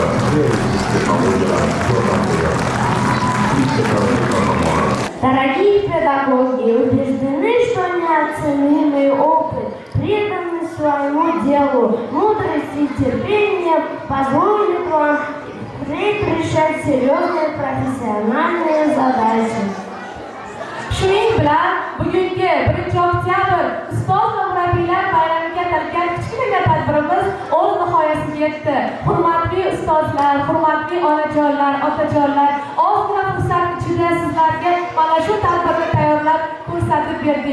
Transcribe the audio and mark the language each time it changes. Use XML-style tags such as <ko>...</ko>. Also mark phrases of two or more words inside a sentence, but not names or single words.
<ru>Дорогие педагоги, убеждены, что неоценимый опыт, преданность своему делу, мудрость и терпение позволит вам впредь решать серьезные профессиональные задачи.</ru> <uz>Shuning bilan bugungi 1-oktyabr ustoz va murabbiylar bayramiga atalgan kichkina tadbirimiz o'z nihoyasiga yetdi. Hurmatli ustozlar, hurmatli onajonlar, otajonlar, ozgina fursat ichida sizlarga mana shu tadbirni tayyorlab ko'rsatib berdik.</uz>